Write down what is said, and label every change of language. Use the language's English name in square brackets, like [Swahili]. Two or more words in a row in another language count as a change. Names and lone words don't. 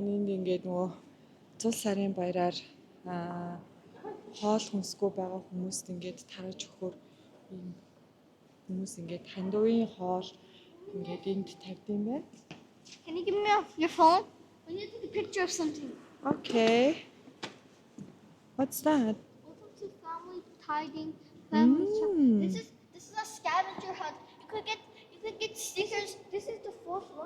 [Mongolian] Энд ингээд нөгөө зул сарын баяраар хоол хүнсгүй байгаа хүмүүст ингээд тарж өгөхөөр ийм хүмүүс ингээд хандуурын хоол ингээд энд тавьдсан байна. [English] Can you give me your phone? We need to take a picture of something. Okay. What's that? Welcome to Family Tiding Family Shop. Mm. This is a scavenger hunt. You could get stickers. This is the fourth one.